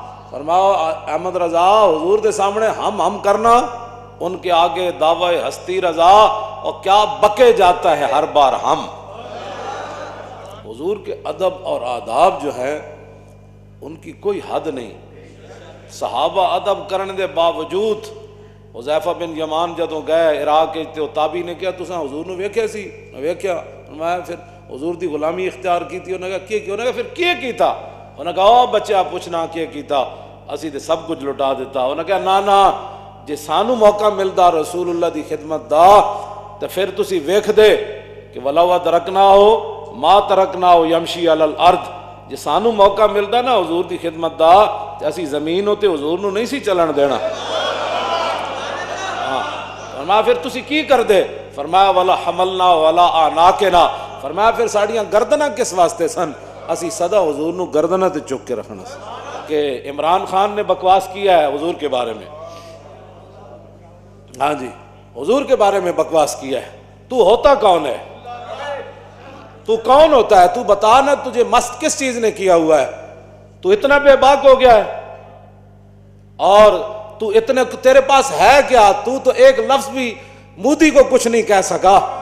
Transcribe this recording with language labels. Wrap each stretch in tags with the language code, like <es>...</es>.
<ur>فرماؤ احمد رضا حضور کے سامنے ہم کرنا، ان کے آگے دعوی ہستی رضا. اور کیا بکے جاتا ہے ہر بار ہم. حضور کے ادب اور آداب جو ہے ان کی کوئی حد نہیں.</ur> <pa>صحابہ ادب کرنے دے باوجود حذیفہ بن یمان جدوں گئے عراق تے تابعی نے کہا تساں حضور نو ویکھیا سی؟ ویکھیا. میں پھر حضور دی غلامی اختیار کی.</pa> <ur>انہوں نے کہا انہوں نے کہا</ur> <pa>پھر کی کیتا؟ انہوں نے کہا او بچہ پوچھنا کی کیتا؟ اسی تے سب کچھ لٹا دیتا. انہوں نے کہا نا جے سانو موقع ملدا رسول اللہ دی خدمت دا تے پھر تسی ویکھ دے کہ</pa> <ar>ولو ادرکنا ہو ما ترکنا ہو یمشی علی الارض.</ar> <pa>جے سانو موقع ملدا نا حضور دی خدمت دا تے اسی زمین تے حضور نو نہیں سی چلن دینا. فرمایا پھر تسی کی کر دے؟ فرمایا</pa> <ar>ولا حملنا ولا آناکنا.</ar> <pa>فرمایا پھر ساڑیاں گردناں کس واسطے سن؟ اسی صدا حضور نو گردناں تے چک کے رکھنا سی.</pa> <ur>کہ عمران خان نے بکواس کیا ہے حضور کے بارے میں. ہاں جی حضور کے بارے میں بکواس کیا ہے. تو ہوتا کون ہے؟ تو کون ہوتا ہے؟ تو بتا نا تجھے مست کس چیز نے کیا ہوا ہے؟ تو اتنا بے باک ہو گیا ہے اور تو اتنے تیرے پاس ہے کیا؟ تو ایک لفظ بھی مودی کو کچھ نہیں کہہ سکا.</ur>